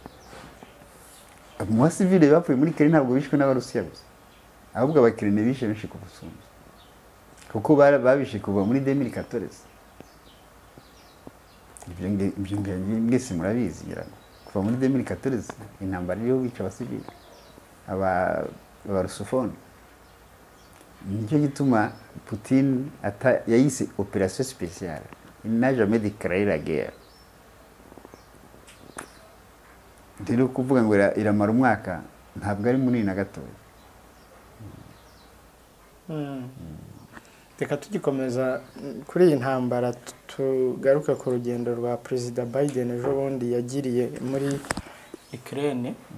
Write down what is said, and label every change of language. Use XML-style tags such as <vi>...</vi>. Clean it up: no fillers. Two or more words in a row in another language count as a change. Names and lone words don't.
<rw>mu civile bapfuye muri Ukraine ntabwo bishwe n'abarusiya gusa ahubwo Ukraine bishe benshi ku busumba kuko babishe kuva muri 2014 ibyo ngese murabizi kuva muri 2014 intambara yo bica abasivile abarusofone nicyo gituma Putin yayise</rw> <fr>opération spéciale il n'a jamais déclaré la guerre</fr> <rw>rero kuvuga ngo iramara umwaka ntabwo ari munini na gatoya reka tugikomeza kuri iyi ntambara tugaruka ku rugendo rwa Perezida Biden ejo bundi yagiriye muri Ukraine</rw>